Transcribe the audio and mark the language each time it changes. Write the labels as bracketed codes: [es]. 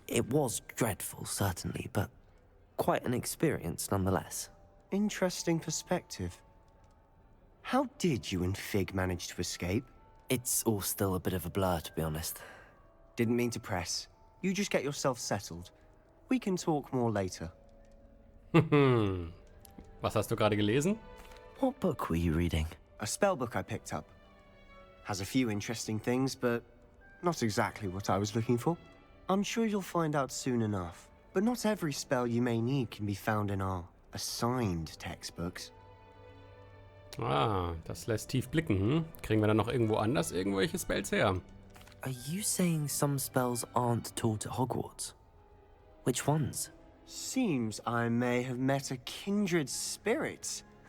[en] It was dreadful, certainly, but quite an experience nonetheless. Interesting perspective. How did you and Fig manage to escape? It's all still a bit of a blur, to be honest. Didn't mean to press. You just get yourself settled. We can talk more later. [de] Was hast du gerade gelesen? [en] What book were you reading? A spell book I picked up. Has a few interesting things, but not exactly what I was looking for. I'm sure you'll find out soon enough. But not every spell you may need can be found in our assigned textbooks. [de] Ah, das lässt tief blicken. Hm? Kriegen wir dann noch irgendwo anders irgendwelche Spells her? [en] Are you saying some spells aren't taught at Hogwarts? Which ones? Seems I may have met a kindred spirit.